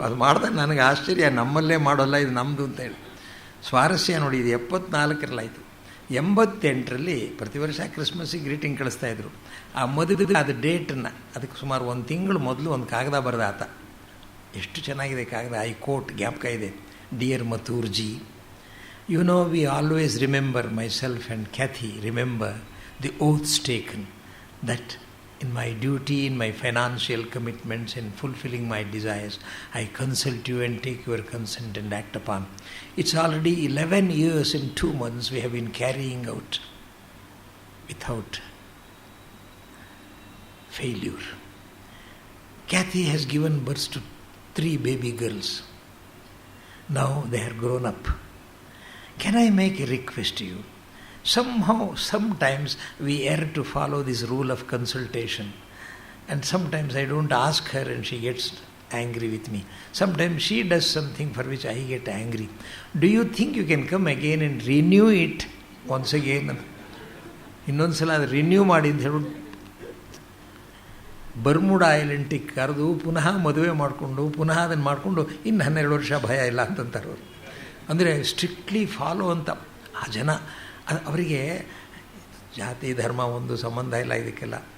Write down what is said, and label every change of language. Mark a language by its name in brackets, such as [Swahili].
[Kannada] ಅದು ಮಾಡಿದಾಗ ನನಗೆ ಆಶ್ಚರ್ಯ, ನಮ್ಮಲ್ಲೇ ಮಾಡೋಲ್ಲ, ಇದು ನಮ್ಮದು ಅಂತ ಹೇಳಿ. ಸ್ವಾರಸ್ಯ ನೋಡಿ, ಇದು 74ರಲ್ಲಾಯಿತು. 88ರಲ್ಲಿ ಪ್ರತಿ ವರ್ಷ ಕ್ರಿಸ್ಮಸ್ಸಿಗೆ ಗ್ರೀಟಿಂಗ್ ಕಳಿಸ್ತಾಯಿದ್ರು. ಆ ಮದುವೆ ಅದು ಡೇಟನ್ನು, ಅದಕ್ಕೆ ಸುಮಾರು 1 ತಿಂಗಳು ಮೊದಲು ಒಂದು ಕಾಗದ ಬರೆದ ಆತ. ಎಷ್ಟು ಚೆನ್ನಾಗಿದೆ ಕಾಗದ, [English] I quote [Kannada] ಜ್ಞಾಪಕ ಇದೆ. [English] Dear Mathurji, you know we always remember myself and Kathy remember the oaths taken, that in my duty, in my financial commitments, in fulfilling my desires, I consult you and take your consent and act upon. It's already 11 years and 2 months we have been carrying out without failure. Kathy has given birth to 3 baby girls. Now they are grown up. Can I make a request to you? Sometimes we err to follow this rule of consultation, and sometimes I don't ask her and she gets angry with me. Sometimes she does something for which I get angry. Do you think you can come again and renew it once again? [Kannada] ಇನ್ನೊಂದು ಸಲ ಅದು renew ಮಾಡಿ ಅಂತ ಹೇಳಿ Bermuda ಐಲೆಂಟಿಗೆ ಕರೆದು ಪುನಃ ಮದುವೆ ಮಾಡಿಕೊಂಡು ಪುನಃ ಅದನ್ನು ಮಾಡಿಕೊಂಡು ಇನ್ನು 12 ವರ್ಷ ಭಯ ಇಲ್ಲ ಅಂತಂತಾರೆ ಅವರು. ಅಂದರೆ [English] strictly follow [Kannada] ಅಂತ. ಆ ಜನ ಅವರಿಗೆ ಜಾತಿ ಧರ್ಮ ಒಂದು ಸಂಬಂಧ ಇಲ್ಲ ಇದಕ್ಕೆಲ್ಲ.